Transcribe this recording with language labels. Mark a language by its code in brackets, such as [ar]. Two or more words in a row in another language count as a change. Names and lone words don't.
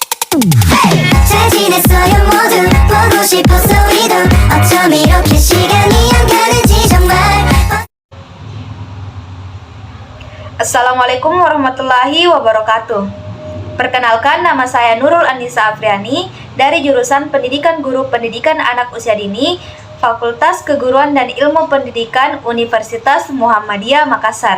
[ko] 잘 지냈어요 모두 보고 싶어서 우리도 어쩜 이렇게 시간이 안 가는지 정말. [ar] السلام عليكم ورحمة الله وبركاته. [id] Perkenalkan, nama saya Nurul Anissa Afriani dari jurusan Pendidikan Guru Pendidikan Anak Usia Dini, Fakultas Keguruan dan Ilmu Pendidikan Universitas Muhammadiyah Makassar.